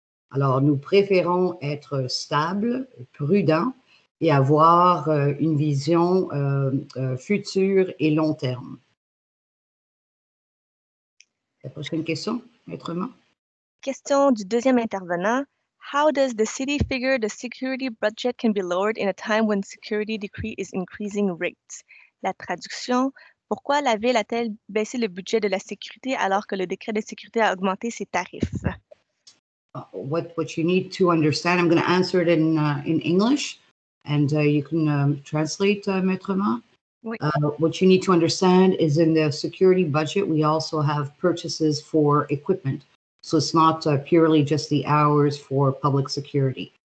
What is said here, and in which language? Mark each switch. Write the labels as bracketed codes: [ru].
[fr] Alors, nous préférons être stables, prudents et avoir une vision future et long terme. La prochaine question, autrement? Question du deuxième intervenant. [en] How does the city figure the security budget can be lowered in a time when security decree is increasing rates? [fr] La traduction. Pourquoi la Ville a-t-elle baissé le budget de la sécurité alors que le décret de sécurité a augmenté ses tarifs? [en] What you need to understand, I'm going to answer it in English, and you can translate, Maître Ma. [fr] Oui. [en] What you need to understand is in the security budget, we also have purchases for equipment. So it's not purely just the hours for public security.